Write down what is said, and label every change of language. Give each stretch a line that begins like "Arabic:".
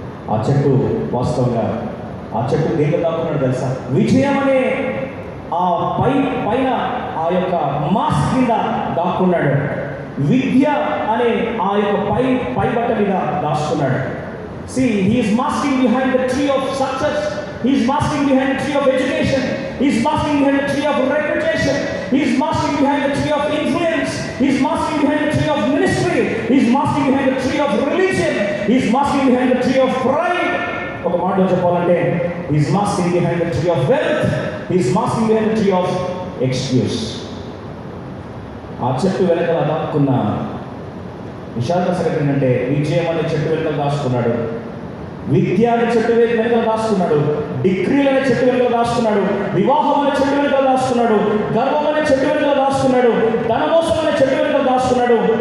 Telugu: ఆ చెట్టు వాస్తవంగా ఆ చెట్టు దేంట్లో దాక్కున్నాడు తెలుసా? విజయం అనే ఆ పైన ఆ యొక్క మాస్క్ కింద దాక్కున్నాడు. విద్య అనే ఆ యొక్క పై బట్ట మీద దాచుకున్నాడు.
English: See, he is masking behind the tree of success. He is masking behind the tree of education. He is masking behind the tree of reputation. He is masking behind the tree of influence. He is masking behind the tree of ministry. He is masking behind the tree of religion. He is masking behind the tree of pride.
Telugu: ఒక మాటలో చెప్పాలంటే
English: he is masking behind the tree of wealth. He is masking behind the tree of excuse.
Telugu: ఆ చెట్టు వెనకాల దాక్కున్న విశాఖ సంగతి ఏంటంటే విజయం అనే చెట్టు వెనకాల దాచుకున్నాడు, విద్య అనే చెట్టు వెనకాల దాచుకున్నాడు, డిగ్రీలు అనే చెట్టు వెనకాల దాచుకున్నాడు, వివాహం అనే చెట్టు వెనకాల దాచుకున్నాడు, గర్వం అనే చెట్టు వెనకాల దాచుకున్నాడు, ధనమోసం అనే చెట్టు వెనకాల దాచుకున్నాడు.